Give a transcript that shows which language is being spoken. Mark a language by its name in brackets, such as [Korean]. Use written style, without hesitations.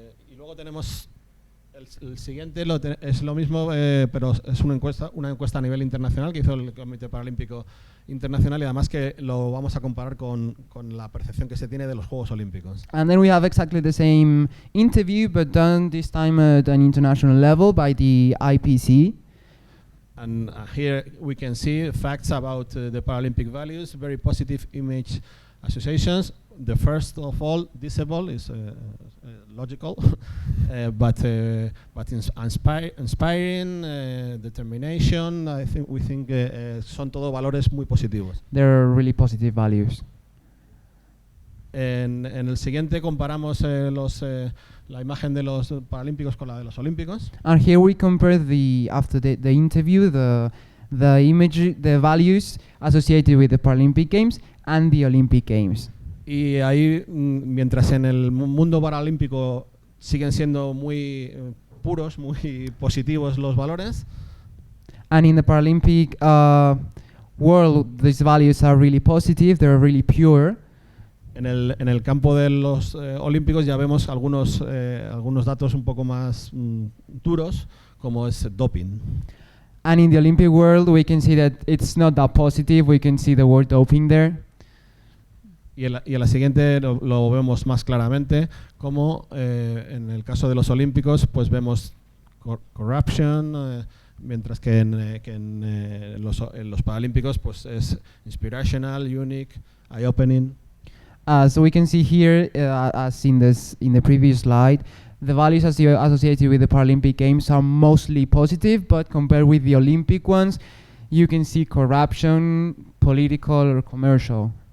[Spanish] Y luego tenemos el siguiente, es lo mismo, pero es una encuesta a nivel internacional que hizo el Comité Paralímpico Internacional y además que lo vamos a comparar con la percepción que se tiene de los Juegos Olímpicos. [English] And then we have exactly the same interview, but done this time at an international level by the IPC. And here we can see facts about the Paralympic values, very positive image associations. The first of all, disable is logical, but inspiring, determination. We think [Spanish] son todo valores muy positivos. [English] They're really positive values. [Spanish] En el siguiente comparamos la imagen de los paralímpicos con la de los olímpicos. [English] And here we compare after the interview the image, the values associated with the Paralympic Games and the Olympic Games. [Spanish] Y ahí, mientras en el mundo paralímpico siguen siendo muy puros, muy positivos los valores. [English] And in the Paralympic world, these values are really positive, they're really pure. [Spanish] En el campo de los olímpicos ya vemos algunos datos un poco más duros, como es doping. [English] And in the Olympic world, we can see that it's not that positive. We can see the word doping there. [Spanish] Y en la siguiente lo vemos más claramente, como en el caso de los olímpicos, pues vemos corruption, mientras que en los paralímpicos pues es [English] inspirational, unique, eye-opening. So we can see here, as in the previous slide, the values associated with the Paralympic Games are mostly positive, but compared with the Olympic ones, you can see corruption, political or commercial.